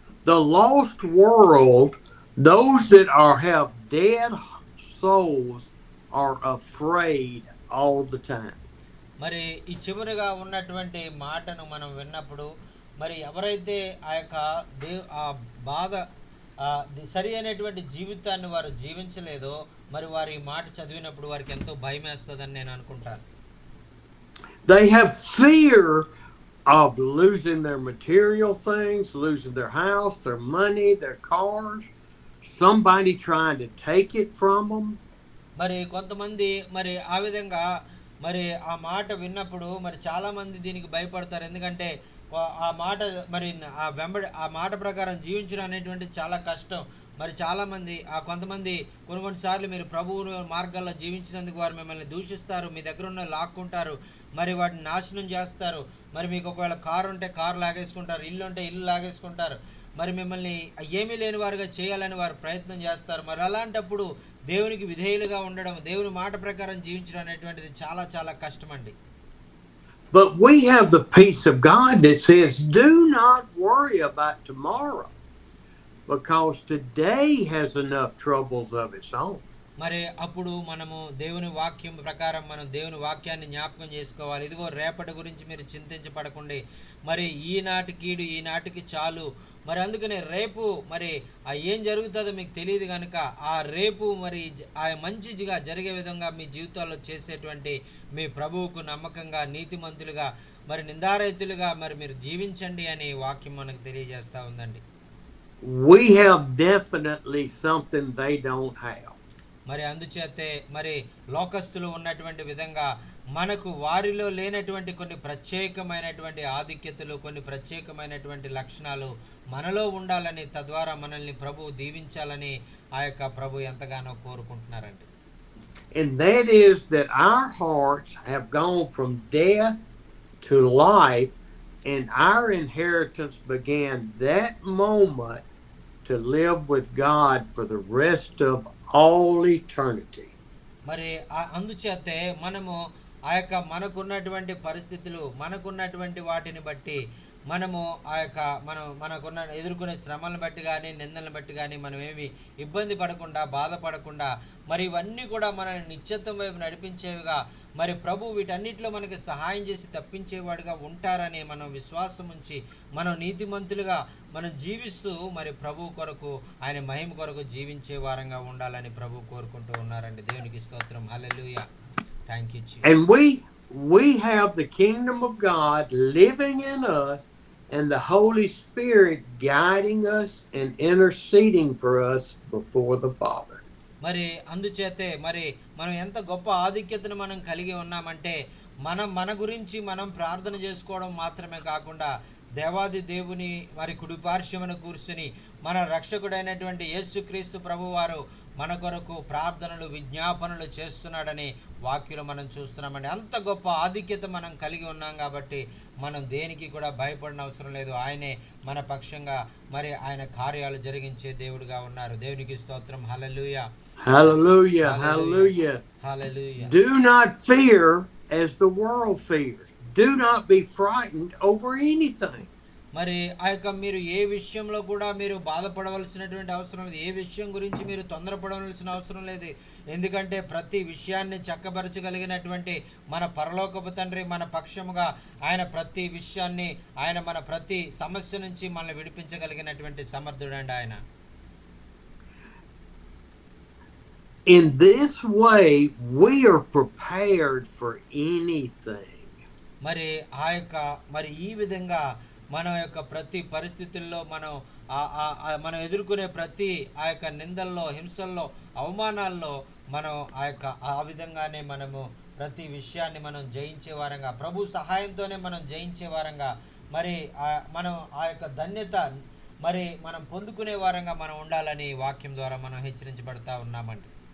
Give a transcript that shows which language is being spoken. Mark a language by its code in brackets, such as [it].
[en] The lost world, those that have dead souls are afraid all the time. [te] మరి ఈ చివరిగా ఉన్నటువంటి మాటను మనం విన్నప్పుడు మరి ఎవరైతే ఆ బాధ సరి అయినటువంటి జీవితాన్ని వారు జీవించలేదో మరి వారి మాట చదివినప్పుడు వారికి ఎంతో భయం వేస్తుందని నేను అనుకుంటాను. [en] They have fear of losing their material things, losing their house, their money, their cars, somebody trying to take it from them. [te] మరి కొంతమంది మరి ఆ విధంగా మరి ఆ మాట విన్నప్పుడు మరి చాలా మంది దీనికి భయపడతారు. ఎందుకంటే ఆ మాట మరి ఆ మాట ప్రకారం జీవించడం అనేటువంటి చాలా కష్టం. మరి చాలామంది కొంతమంది కొన్నిసార్లు మీరు ప్రభువు మార్గాల్లో జీవించినందుకు వారు మిమ్మల్ని దూషిస్తారు, మీ దగ్గర ఉన్న లాక్కుంటారు, మరి వాటిని నాశనం చేస్తారు. మరి మీకు ఒకవేళ కారు ఉంటే కారు లాగేసుకుంటారు, ఇల్లు ఉంటే ఇల్లు లాగేసుకుంటారు, మరి మిమ్మల్ని ఏమీ లేని వారుగా చేయాలని వారు ప్రయత్నం చేస్తారు. మరి అలాంటప్పుడు దేవునికి విధేయులుగా ఉండడం, దేవుని మాట ప్రకారం జీవించడం అనేటువంటిది చాలా చాలా కష్టమండి. [en] But we have the peace of God that says, do not worry about tomorrow, because today has enough troubles of its own. [te] మరి అప్పుడు మనము దేవుని వాక్యం ప్రకారం మనం దేవుని వాక్యాన్ని జ్ఞాపకం చేసుకోవాలి. ఇదిగో రేపటి గురించి మీరు చింతించపడకండి, మరి ఈనాటికి చాలు. మరి అందుకనే రేపు మరి ఏం జరుగుతుందో మీకు తెలియదు కనుక ఆ రేపు మరి ఆ మంచిగా జరిగే విధంగా మీ జీవితాల్లో చేసేటువంటి మీ ప్రభువుకు నమ్మకంగా నీతిమంతులుగా మరి నిందారహితులుగా మరి మీరు జీవించండి అని వాక్యం మనకు తెలియజేస్తా ఉందండి. [en] We have definitely something they don't have. [te] మరి అందుచేతే మరి లోకస్తులు ఉన్నటువంటి విధంగా మనకు వారిలో లేనటువంటి కొన్ని ప్రత్యేకమైనటువంటి ఆధిక్యతలు, కొన్ని ప్రత్యేకమైనటువంటి లక్షణాలు మనలో ఉండాలని, తద్వారా మనల్ని ప్రభు దీవించాలని ప్రభు ఎంతగానో కోరుకుంటున్నారండి. [en] And that is that our hearts have gone from death to life, and our inheritance began that moment to live with God for the rest of all eternity. [te] మరి అందుచేతే మనము ఆ యొక్క మనకున్నటువంటి పరిస్థితులు, మనకున్నటువంటి వాటిని బట్టి మనము ఆ యొక్క మనకున్న ఎదుర్కొనే శ్రమలను బట్టి కానీ, నిందలను బట్టి కానీ మనం ఏమి ఇబ్బంది పడకుండా, బాధపడకుండా, మరి ఇవన్నీ కూడా మనల్ని నిత్యత్వం వైపు నడిపించేవిగా, మరి ప్రభు వీటన్నిటిలో మనకి సహాయం చేసి తప్పించేవాడుగా ఉంటారని మనం విశ్వాసం ఉంచి, మనం నీతిమంతులుగా మనం జీవిస్తూ మరి ప్రభు కొరకు, ఆయన మహిమ కొరకు జీవించే వారంగా ఉండాలని ప్రభు కోరుకుంటూ ఉన్నారండి. దేవునికి స్తోత్రం. హల్లెలూయా. [en] Thank you Jesus. And we have the kingdom of God living in us, and the Holy Spirit guiding us and interceding for us before the Father. [te] మరి అందుచేతే మరి మనం ఎంత గొప్ప ఆధిక్యతను మనం కలిగి ఉన్నామంటే, మన గురించి మనం ప్రార్థన చేసుకోవడం మాత్రమే కాకుండా, దేవాది దేవుని మరి కుడిపార్శ్వమున కూర్చుని మన రక్షకుడైనటువంటి యేసుక్రీస్తు ప్రభువారు మన కొరకు ప్రార్థనలు, విజ్ఞాపనలు చేస్తున్నాడని వాక్యంలో మనం చూస్తున్నామండి. అంత గొప్ప ఆధిక్యత మనం కలిగి ఉన్నాం కాబట్టి మనం దేనికి కూడా భయపడిన అవసరం లేదు. ఆయనే మన పక్షంగా మరి ఆయన కార్యాలు జరిగించే దేవుడుగా ఉన్నారు. దేవునికి స్తోత్రం. హల్లెలూయా. [en] Hallelujah. Hallelujah. Hallelujah. Do not fear as the world fears. Do not be frightened over anything. [te] మరి ఆ యొక్క మీరు ఏ విషయంలో కూడా మీరు బాధపడవలసినటువంటి అవసరం లేదు. ఏ విషయం గురించి మీరు తొందరపడవలసిన అవసరం లేదు. ఎందుకంటే ప్రతి విషయాన్ని చక్కబరచగలిగినటువంటి మన పరలోకపు తండ్రి మన పక్షముగా, ఆయన ప్రతి విషయాన్ని, ఆయన మన ప్రతి సమస్య నుంచి మనల్ని విడిపించగలిగినటువంటి సమర్థుడండి ఆయన. [en] In this way, we are prepared for anything. [te] మరి ఆ యొక్క మరి ఈ విధంగా మన యొక్క ప్రతి పరిస్థితుల్లో మనం ఎదుర్కొనే ప్రతి ఆ యొక్క నిందల్లో, హింసల్లో, అవమానాల్లో మనం ఆ విధంగానే మనము ప్రతి విషయాన్ని మనం జయించే వారంగా, ప్రభు సహాయంతోనే మనం జయించే వారంగా, మరి మనం ఆ యొక్క ధన్యత మరి మనం పొందుకునే వారంగా మనం ఉండాలని వాక్యం ద్వారా మనం హెచ్చరించబడతా ఉన్నామండి.